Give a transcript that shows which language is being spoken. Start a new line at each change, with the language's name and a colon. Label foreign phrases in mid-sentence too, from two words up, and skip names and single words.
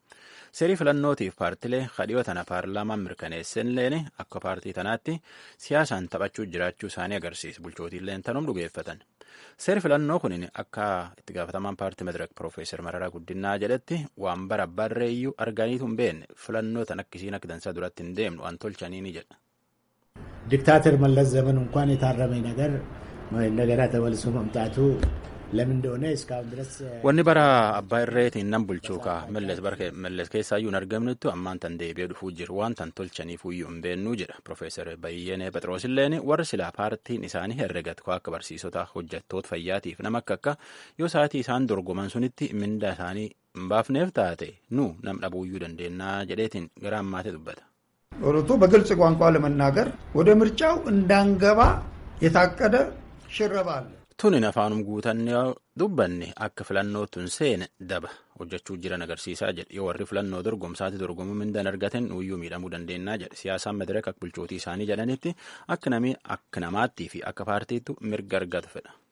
Oromo: Seerii filannootiif paartilee kadhiyoo tana paarlaamaan mirkaneessanilleen akka paartii tanaatti siyaasaan taphachuu jiraachuu isaanii agarsiisa. Bulchootiilleen tanum dhugeeffatan. Seeri filannoo kun akka itti gaafatamaan paartii Madirak Piroofeesar Mararaa Guddinaa jedhetti waan bara barreeyyuu arganiitu hin beekne filannoo tan akkisiin akka dansaa duratti hin deemnu waan tolchanii ni jedha.
Amharic: ዲክታተር መለስ ዘመን እንኳን የታረመ ነገር እንደገና ተመልሶ መምጣቱ ለምን እንደሆነ እስካሁን ድረስ
Oromo: wanni bara abbaa irreetiin nan bulchuu kaa melles keessaayyuu hin argamnettu ammaan tan deebi'ee dhufuu jiru waan tan tolchaniifuyyuu hin beennuu jedha Profeesar Bayyenee Phexrosilleen warri silaa paartiin isaanii herregatu akka barsiisota hojjettoota fayyaatiif nama akka yoo sa'aatii isaan dorgoman sunitti mindaa isaanii hin baafneef taate nu nam dhabuuyyuu dandeennaa jedheetiin gara ammaatee dubbata.
Amharic: ኦሮቶ በግልጽ ቋንቋ ለመናገር ወደ ምርጫው እንዳንገባ የታቀደ ሽረባ አለ
Oromo: tunin afaanum guutannee dubbanne akka filannootuun seene daba hojjechuu jiran agarsiisaa jedhe yoo warri filannoo dorgomsaatti dorgomuu mindaan argatan nuyyuu miidhamuu dandeennaa jedhe siyaasaan Madirak akka bulchootii isaanii jedhanitti akka namaattii fi akka paartiitu mirga argatu fedha.